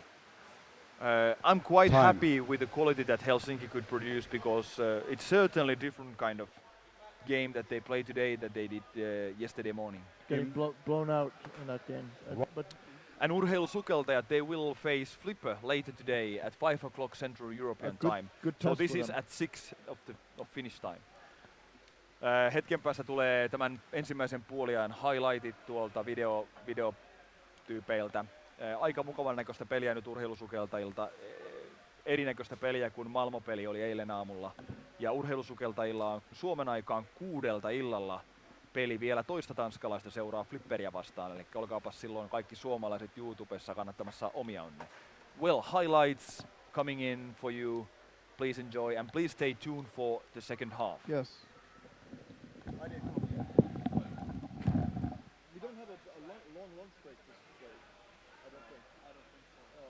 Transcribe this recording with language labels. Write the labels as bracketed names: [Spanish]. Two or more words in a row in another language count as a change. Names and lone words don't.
[English] I'm quite happy with the quality that Helsinki could produce, because it's certainly a different kind of game that they play today that they did yesterday morning. Getting blown out in that game. And Urheilusukeltajat, they will face Flipper later today at 5 o'clock Central European time. So this is at 6 of Finnish time. [Finnish] Hetken päästä tulee tämän ensimmäisen puoliajan highlightit tuolta videotyypeiltä. Aika mukavan näköistä peliä nyt urheilusukeltajilta. Erinäköistä peliä kuin Malmo-peli oli eilen aamulla. Ja urheilusukeltajilla on Suomen aikaan 6 illalla peli vielä toista tanskalaista seuraa Flipperiä vastaan. Eli olkaapas silloin kaikki suomalaiset YouTubessa kannattamassa omia onne. [English] Well, highlights coming in for you. Please enjoy and please stay tuned for the second half. Yes. We don't have a long lunch break this day, I don't think. So.